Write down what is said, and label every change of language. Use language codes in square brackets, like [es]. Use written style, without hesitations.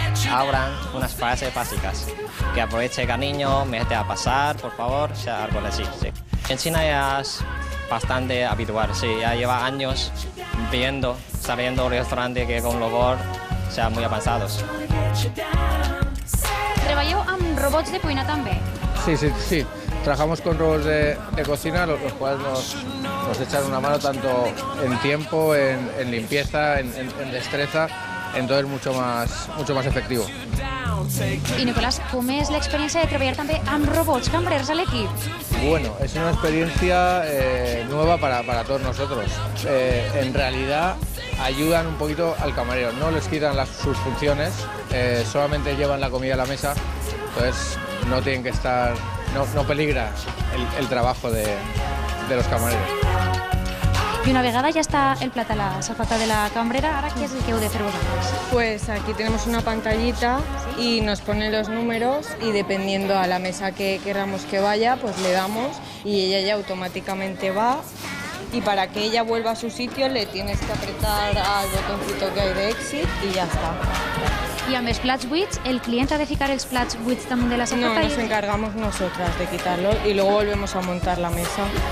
[es] Ahora unas frases básicas, que aproveche el niño, me deje a pasar, por favor, o sea, algo así, sí. En China ya es bastante habitual, sí, ya lleva años saliendo restaurantes que con robot, o sea, muy avanzados. [ca] Treballeu amb robots de cuina també? Sí. [es] Trabajamos con robots de cocina, los cuales nos echan una mano tanto en tiempo, en limpieza, en destreza, entonces mucho más efectivo. [ca] I Nicolás, com és l'experiència de treballar també amb robots cambrers a l'equip? [es] Bueno, es una experiencia nueva para todos nosotros. En realidad ayudan un poquito al camarero, no les quitan sus funciones, solamente llevan la comida a la mesa, entonces no tienen que estar, no peligra el trabajo de los camareros. [ca] I una vegada ja està el plat a la safata de la cambrera, ara què és el que heu de fer vosaltres? [es] Pues aquí tenemos una pantallita y nos pone los números y dependiendo a la mesa que queramos que vaya, pues le damos y ella ya automáticamente va y para que ella vuelva a su sitio le tienes que apretar al botoncito que hay de exit y ya está. [ca] I amb els plats buits, el client ha de ficar els plats buits damunt de la safata? [es] No, nos encargamos nosotras de quitarlo y luego volvemos a montar la mesa.